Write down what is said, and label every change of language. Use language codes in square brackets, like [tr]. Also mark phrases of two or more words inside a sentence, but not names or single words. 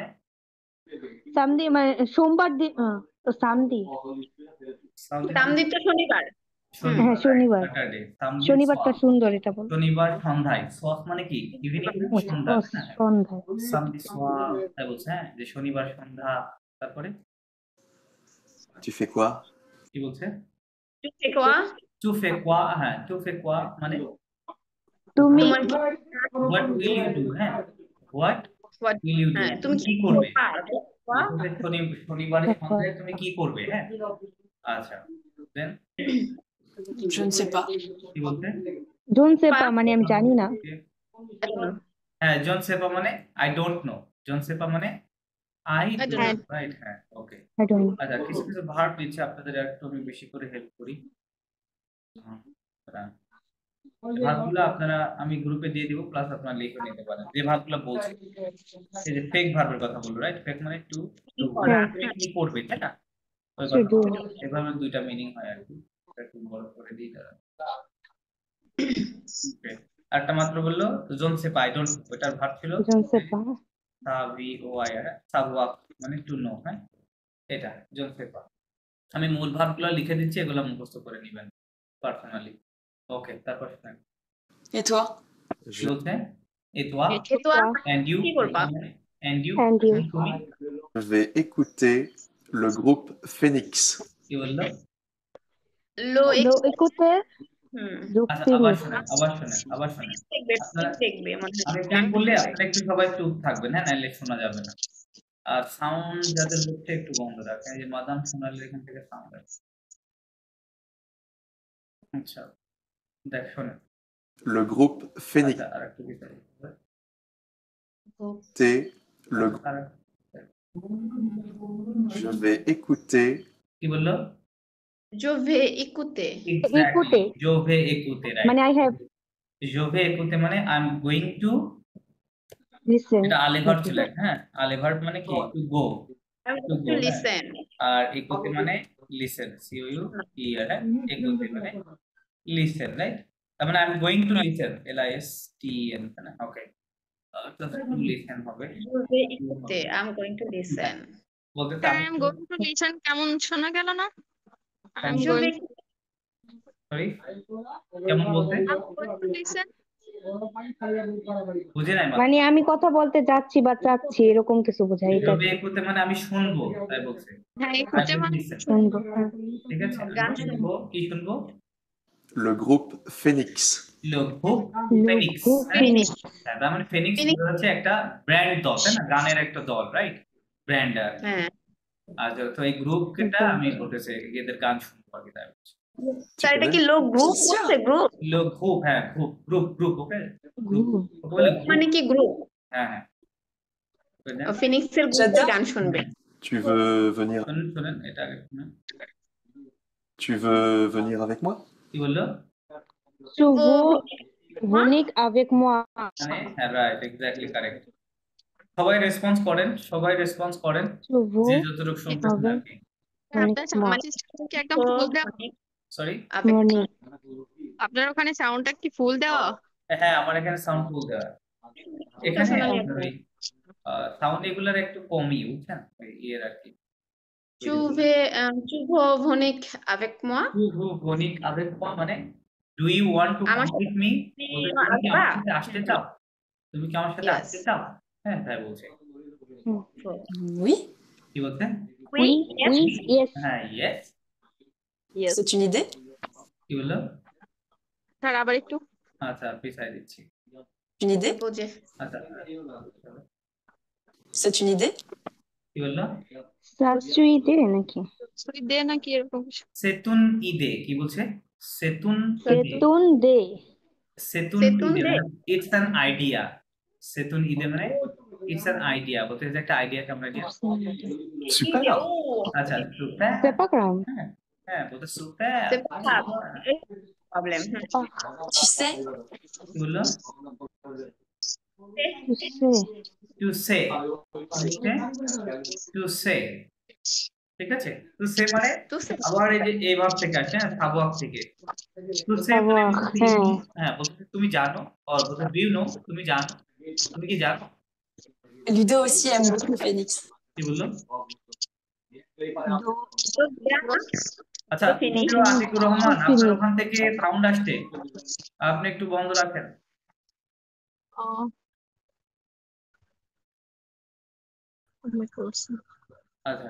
[bn] সামদি মানে সোমবার দিন, তো সামদি সামদি তো শনিবার। হ্যাঁ শনিবার, স্যাটারডে। সামদি শনিবারটা সোয়াক সুন্দর, এটা বল। শনিবার সন্ধ্যায়, সোয়াক মানে কি ইভিনিং, সন্ধ্যা, হ্যাঁ সন্ধ্যায়। সামদি সোয়াক তাই বলছে। হ্যাঁ যে শনিবার সন্ধ্যা, তারপরে [fr] tu fais quoi? [bn] কি বলছে? [fr] tu fais quoi, [bn] হ্যাঁ [fr] tu fais quoi [bn] মানে তুমি [en] what will you do। হ্যাঁ what will you do, [bn] তুমি কি করবে। করবে? শনিবারের সন্ধ্যায় তুমি কি করবে। হ্যাঁ আচ্ছা দেন [fr] Je ne sais pas. [bn] কি বলতে? [fr] je ne sais pas [bn] মানে আমি জানি না। [en] হ্যাঁ [fr] je ne sais pas [en] মানে I don't know, [fr] je ne sais pas [en] মানে I don't know, right. [bn] হ্যাঁ ওকে আচ্ছা, কিছু কিছু ভার্ব দিচ্ছে, আপনাদের একটু আমি বেশি করে হেল্প করি। ভার্বগুলো আপনারা আমি গ্রুপে দিয়ে দিব, প্লাস আপনারা লিখে নিতে পারেন যে ভার্বগুলো বলছি। এই যে ফেক ভার্বের কথা বললো, রাইট? ফেক মানে [en] to do, [bn] কি করবে, তাই না? ওই [en] To [bn] কথা [en] do. [bn] এভাবে দুইটা মিনিং হয় আর কি, একটু বড় করে দিই তারা। [en] Okay. [bn] একটা মাত্র বললো জোন সে পাই ডোন্ট, ওটার ভার্ব ছিল [fr] Je ne sais pas. [bn] সাভিওয়াই, সাভওয়াক মানে [en] to know. [bn] হ্যাঁ, এটা [fr] je ne sais pas. [bn] আমি মূল ভার্বগুলো লিখে দিচ্ছি, এগুলো মুখস্থ করে নেবেন পার্সোনালি। ওকে, তারপর শুনেন [fr] Et toi? [bn] কি বলছে। [fr] Et toi? Et toi? [en] And you? [bn] কি করবা? [en] And you? And you. [bn] তুমি [fr] Je vais écouter le groupe Phoenix. [bn] কি বললো? লো [fr] Lo écouter. Du [bn] আচ্ছা, আবার Phoenix. শোনেন, আবার শোনেন, আবার শোনেন। দেখবে, আপনারা দেখবে মনে হয়। আমি প্লেন বললে আপনারা একটু সবাই চুপ থাকবেন, হ্যাঁ, নাহলে শোনা যাবে না। আর সাউন্ড যাদের হচ্ছে একটু বন্ধ রাখেন, এই যে মাদাম সোনালির এখান থেকে সাউন্ড আসছে। আচ্ছা, দেখ শোনেন। [fr] Le groupe Phoenix. [bn] আচ্ছা, আর একটু বিচারি [fr] Écouter le groupe. Je vais écouter [bn] কি বললো? [fr] Je vais écouter. Exactly. Je vais écouter, [en] right? [bn] মানে [en] I have [fr] Je vais écouter [en] মানে I am going to, listen. [bn] এটা আলে ভার্ব ছিল, হ্যাঁ, আলে ভার্ব মানে কি [en] to go, I'm to going go, to listen. [bn] আর écouter মানে লিসেন, সি ও ইউ ই আর, হ্যাঁ, écouter মানে লিসেন, রাইট? তার মানে I am going to listen, L I S T E N, না? ওকে, তো [en] to listen [bn] হবে। [fr] Je vais écouter. [en] I'm going to listen. [bn] বলতে [en] I am going to listen [bn] কেমন শোনা গেল না? [en] I am [fr] Je vais [en] going [bn] সরি, কেমন বলতে [en] to listen. [bn] বুঝে নাই? মানে আমি কথা বলতে যাচ্ছি বা চাচ্ছি এরকম কিছু বোঝায় এটা। [fr] Je vais écouter [bn] মানে আমি শুনবো, তাই বলছে। হ্যাঁ, [en] I [fr] একুটে [en] will [bn] মানে [en] listen, [bn] শুনবো। হ্যাঁ। ঠিক আছে? গান আমি শুনবো, কি শুনবো? [fr] le groupe Phoenix. Le groupe Phoenix, [en] Group [bn] হ্যাঁ? Phoenix. হ্যাঁ, তার মানে ফিনিক্স Phoenix. হচ্ছে একটা ব্র্যান্ড দল, তাই না? গানের একটা দল, রাইট? ব্র্যান্ড। হ্যাঁ। আচ্ছা, তো এই গ্রুপটা আমি বলতেছি এদের গান শুনবো আগে, তাই বলছি। স্যার এটা কি লোক গ্রুপ বলছে? গ্রুপ [fr] Le groupe, [bn] হ্যাঁ, গ্রুপ, ওকে? [en] Group. [bn] বলে মানে কি গ্রুপ? হ্যাঁ, হ্যাঁ। ফিনিক্সের গ্রুপে গান শুনবে। [fr] Tu veux venir, [bn] শুনেন এটা আগে শুনেন। [fr] tu veux venir avec moi? [bn] কি বললো? [fr] Tu veux venir avec moi? [bn] মানে হ্যাঁ, রাইট, এক্স্যাক্টলি কারেক্ট। সবাই রেসপন্স করেন, সবাই রেসপন্স করেন, Tu veux যে যতটুকু শুনতেছেন আর কি। আপনার সাউন্ড সিস্টেম কি একদম ফুল দেওয়া? সরি, [en] morning? [bn] আপনার ওখানে সাউন্ডটা কি ফুল দেওয়া? হ্যাঁ, আমার এখানে সাউন্ড ফুল দেওয়া। এখানে সাউন্ড এগুলার একটু কমই, বুঝছেন, ইয়ের আর কি। [fr] Tu veux venir avec moi? বনিক avec moi [en] মানে do you want to come with me? [bn] তুমি কি আমার সাথে আসতে চাও? তুমি কি আমার সাথে [en] Yes. [bn] আসতে চাও? হ্যাঁ, তাই বলছে। [fr] Oui. [bn] কি বলতে? [fr] Oui, oui, yes. [bn] হ্যাঁ, ইয়েস। [fr] C'est une idée? [bn] কি বললো? স্যার আবার একটু আচ্ছা, পিছাই দিচ্ছি। [fr] Une idée? [bn] বুঝে। আচ্ছা, C'est une idée? কি বললো? শাশুড়ি দে নাকি? সুই দে নাকি এরকম কিছু? [fr] c'est une idée, [bn] কি বলছে? সেতুন সেতুন দে। সেতুন সেতুন ইদে দে। [en] it's an idea. [fr] c'est une idée [bn] মানে [en] it's an idea, [bn] বলতে যে একটা আইডিয়াকে আমরা নিয়ে। [fr] Super. [bn] আচ্ছা, সুপার। [fr] C'est pas grave. [bn] হ্যাঁ, বলতে সুপার। [fr] C'est pas grave. Problème. Tu sais? [bn] কি বললো? [fr] Tu sais. tu sais, tu sais, [bn] ঠিক আছে? [fr] tu sais [bn] মানে [fr] Tu sais. [bn] আবার এই যে এই ভাব থেকে আসে, হ্যাঁ, সাবওয়াক থেকে। [fr] tu sais [bn] সাবওয়াক, হ্যাঁ। হ্যাঁ, বলতে তুমি জানো, আর বলতে [en] do you know, [bn] তুমি জানো, তুমি কি জানো? [fr] Ludo aussi aime beaucoup Phoenix. [bn] কি বললো? তো আচ্ছা, Phoenix. আতিকুর রহমান, আপনার ওখান থেকে সাউন্ড আসছে, আপনি একটু বন্ধ রাখেন। আচ্ছা,